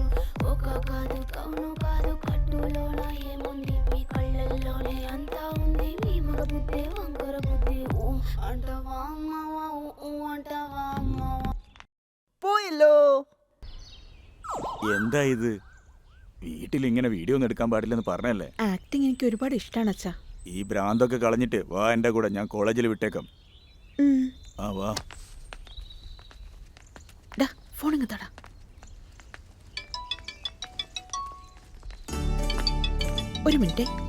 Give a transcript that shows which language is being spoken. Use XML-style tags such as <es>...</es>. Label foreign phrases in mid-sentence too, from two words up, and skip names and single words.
<te>ఒక కాదు కౌను కాదు కట్టులోన ఏముంది, మీ కళ్ళల్లోనే అంతా ఉంది. మీ మగ బుద్ధి వంకర బుద్ధి. ఊ అంటవా అమ్మవా, ఊ అంటవా అమ్మవా.</te> <ml>പോയല്ലോ. എന്താ ഇത്? വീട്ടിൽ ഇങ്ങനെ വീഡിയോ ഒന്നും എടുക്കാൻ പാടില്ലെന്ന് പറഞ്ഞല്ലേ? ആക്ടിങ് എനിക്ക് ഒരുപാട് ഇഷ്ടമാണ് അച്ഛാ. ഈ ഭ്രാന്തൊക്കെ കളഞ്ഞിട്ട് വാ എൻ്റെ കൂടെ, ഞാൻ കോളേജിൽ വിട്ടേക്കാം. ആ വാ. ഫോൺ ഇങ്ങത്താടാ. ഒരു മിനിറ്റ്.</ml>